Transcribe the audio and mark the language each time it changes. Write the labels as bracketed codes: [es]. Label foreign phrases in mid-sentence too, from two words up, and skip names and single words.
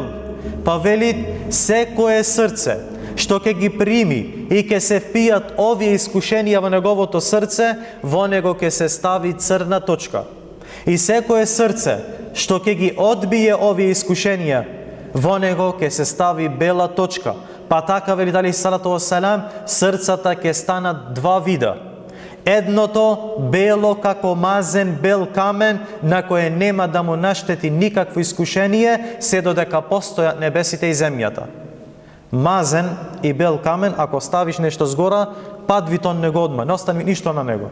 [mk] Па вели, секое срце што ќе ги прими и ќе се впијат овие искушенија во неговото срце, во него ќе се стави црна точка. И секое срце што ќе ги одбие овие искушенија, во него ќе се стави бела точка. Па така, вели [ar] عليه الصلاة والسلام, [mk] срцата ќе станат два вида. Едното бело како мазен бел камен, на кое нема да му наштети никакво искушение, се додека постојат небесите и земјата. Мазен и бел камен, ако ставиш нешто згора, падви тон него одма, не остане ништо на него.